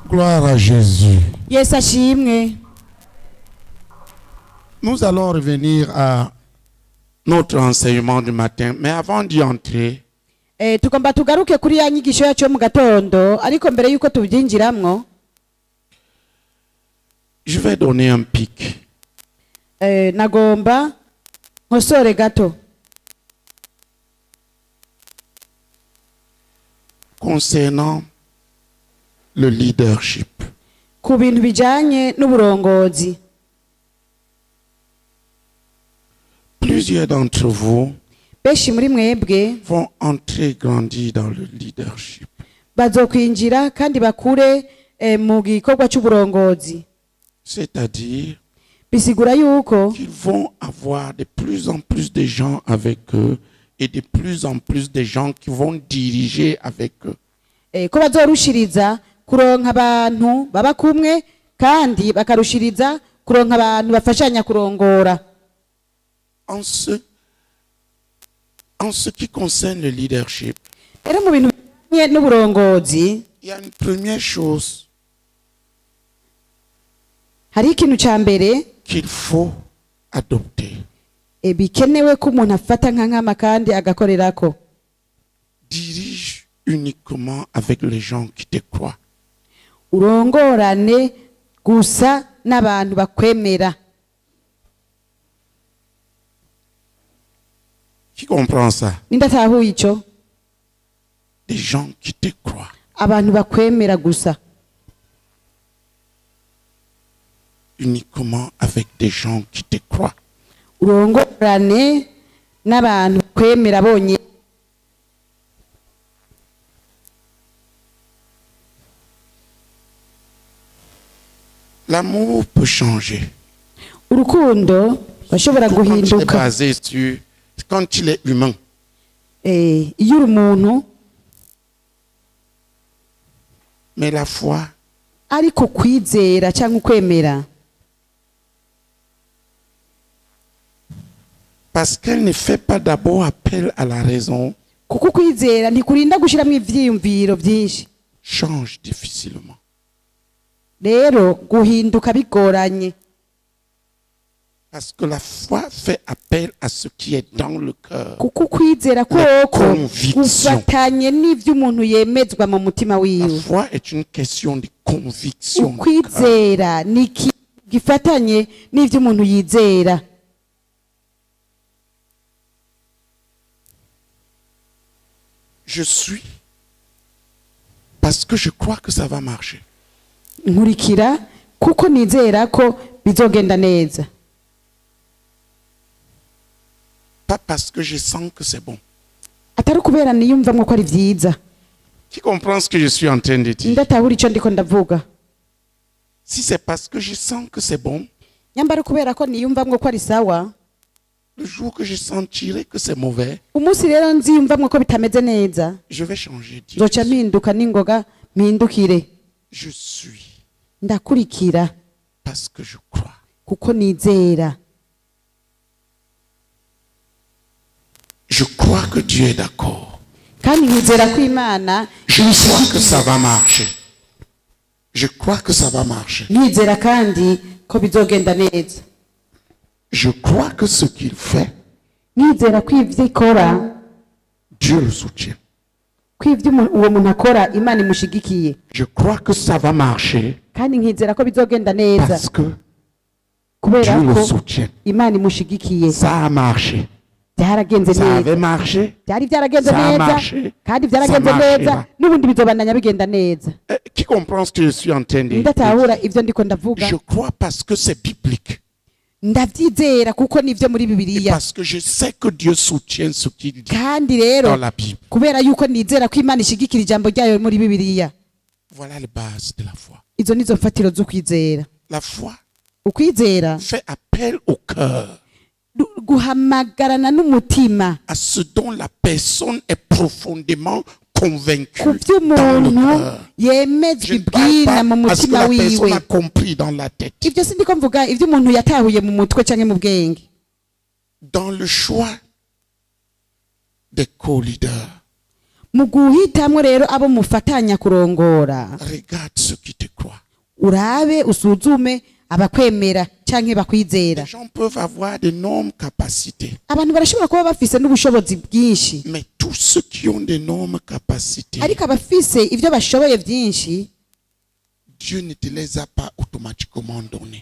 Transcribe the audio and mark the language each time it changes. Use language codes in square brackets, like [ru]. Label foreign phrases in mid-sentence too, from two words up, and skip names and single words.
[fr] Gloire à Jésus. [rn] Yesu ashimwe. [fr] Nous allons revenir à notre enseignement du matin, mais avant d'y entrer, [rn] Tugomba tugaruke kuri ya nyigisho yacu yo mu gatondo, ariko mbere yuko tubyinjiramwo [fr] je vais donner un pic. [rn] Nagomba nkosore gato [fr] Concernant le leadership. [rn] ku bintu bijanye n'uburongozi. [fr] Plusieurs d'entre vous [rn] Benshi muri mwebwe [fr] vont entrer grandir dans le leadership. [rn] bazokwinjira kandi bakure mu gikorwa cy'uburongozi. [fr] C'est-à-dire [rn] Bisigura yuko [fr] qu'ils vont avoir de plus en plus de gens avec eux et de plus en plus de gens qui vont diriger avec eux. [rn] ko bazorushiriza kuronka abantu baba kumwe kandi bakarushiriza kuronka abantu bafashanya kurongora. [fr] En ce qui concerne le leadership, [rn] Rero mu bintu bijanye n'uburongozi [fr] il y a une première chose [rn] hari ikintu ca mbere [fr] qu'il faut adopter. [rn] bikenewe ko umuntu afata nka nkama kandi agakorerako. [fr] Dirige uniquement avec les gens qui te croient. [rn] Urongorane gusa n'abantu bakwemera. [fr] Qui comprend ça? [rn] Nindatahuye ico? [fr] Des gens qui te croient. [rn] Abantu bakwemera gusa. [fr] Uniquement avec des gens qui te croient. [rn] Urongorane n'abantu bakwemera bonye. [fr] L'amour peut changer. [rn] Urukundo bashobora [fr] Quand il est [rn] guhinduka. [fr] basé sur, quand il est humain. [rn] Iyo uri umuntu [fr] Mais la foi, [rn] ariko kwizera cyangwa ukwemera, [fr] parce qu'elle ne fait pas d'abord appel à la raison, [rn] kuko kwizera ntikurinda gushiramo ivyiyumviro byinshi. [fr] change difficilement. [rn] Rero guhinduka bigoranye. [fr] Parce que la foi fait appel à ce qui est dans le cœur. [rn] Kuko kwizera [fr] La [rn] koko [fr] conviction. [rn] gufatanye n'ivyo umuntu yemezwa mu mutima [fr] La [rn] wiwe. [fr] foi est une question de conviction. [rn] Ukwizera ni gifatanye n'ivyo umuntu yizera. [fr] Je suis parce que je crois que ça va marcher. [rn] Nkurikira kuko nizera ko bizogenda neza. [fr] Pas parce que je sens que c'est bon. [rn] Atari kubera niyumvamwo ko ari vyiza. [fr] Qui comprend ce que je suis en train de dire? [rn] Ndatahura ico ndiko ndavuga. [fr] Si c'est parce que je sens que c'est bon, [rn] Nyambara kubera ko niyumvamwo ko ari sawa, [fr] le jour que je sentirai que c'est mauvais, [rn] umunsi rero nziyumvamwo ko bitameze neza, [fr] je vais changer. [rn] zoca mpinduka n'ingoga mpindukire. [fr] Je suis [rn] Ndakurikira [fr] parce que je crois. [rn] kuko nizera. [fr] Je crois que Dieu est d'accord. [rn] Kandi nizera ko Imana [fr] Je crois que ça va marcher. Je crois que ça va marcher. [rn] nizera kandi ko bizogenda neza. [fr] Je crois que ce qu'il fait, [rn] Nizera ko ivyo ikora, [fr] Dieu le soutient. [rn] ko ivyo uwo muntu akora Imana imushigikiye. [fr] Je crois que ça va marcher [rn] Kandi nkizera ko bizogenda neza [fr] parce que [rn] kubera [fr] Dieu le [rn] ko [fr] soutient. [rn] Imana imushigikiye. [fr] Ça a marché. [rn] Byaragenze [fr] Ça [rn] neza. [fr] avait marché. [rn] Byari byaragenze [fr] Ça a [rn] neza [fr] marché. [rn] kandi [fr] Ça [rn] byaragenze [fr] marchera. [rn] neza n'ubundi bizobandanya bigenda neza. [fr] Qui comprend ce que je suis en train de dire? [rn] Ndatahura ivyo ndiko ndavuga. [fr] Je crois parce que c'est biblique. [rn] Ndavyizera kuko nivyo muri [fr] Et [rn] Bibiliya. [fr] parce que je sais que Dieu soutient ce qu'il dit [rn] Kandi [fr] dans [rn] rero [fr] la Bible. [rn] kubera yuko nizera ko Imana ishigikira ijambo ryayo muri Bibiliya. [fr] Voilà les bases de la foi. [rn] Izo nizo mfatiro zo kwizera. [fr] La foi [rn] Ukwizera [fr] fait appel au cœur, [rn] guhamagarana n'umutima [fr] à ce dont la personne est profondément convaincue [rn] ku vyo [fr] dans le [rn] umuntu [fr] cœur. [rn] yemezwa [fr] Je ne parle [rn] ibwina mu [fr] pas à ce que [rn] mutima [fr] la personne [rn] wiwe. [fr] a compris dans la tête. [rn] Ivyo sindiko mvuga ivyo umuntu yatahuye mu mutwe canke mu bwenge. [fr] Dans le choix des co-leaders, [rn] mu guhitamwo rero abo mufatanya kurongora [fr] regarde ceux qui te croient. [rn] urabe usuzume abakwemera canke bakwizera. [fr] Les gens peuvent avoir d'énormes capacités, [rn] Abantu barashobora kuba bafise n'ubushobozi bwinshi, [fr] mais tous ceux qui ont d'énormes capacités, [rn] ariko abafise ivyo bashoboye vyinshi [fr] Dieu ne te les a pas automatiquement donnés